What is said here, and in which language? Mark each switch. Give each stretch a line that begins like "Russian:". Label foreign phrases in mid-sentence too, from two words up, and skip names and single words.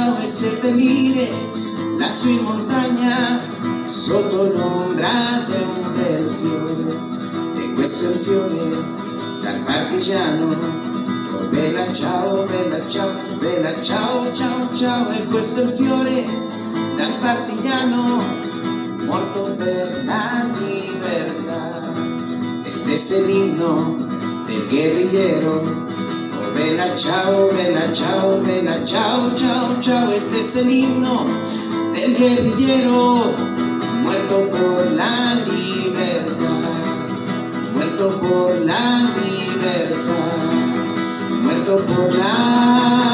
Italian: E seppellire lassù in montagna, sotto l'ombra di un bel fiore. E questo è il fiore dal partigiano. Oh bella ciao, bella ciao, bella ciao, ciao, ciao. E questo è il fiore dal partigiano, morto per la libertà.
Spanish: Este es el himno del guerrillero.
Italian: Bella ciao, bella ciao, bella ciao, ciao, ciao.
Spanish: Este es el himno del guerrillero, muerto por la libertad, muerto por la libertad, muerto por la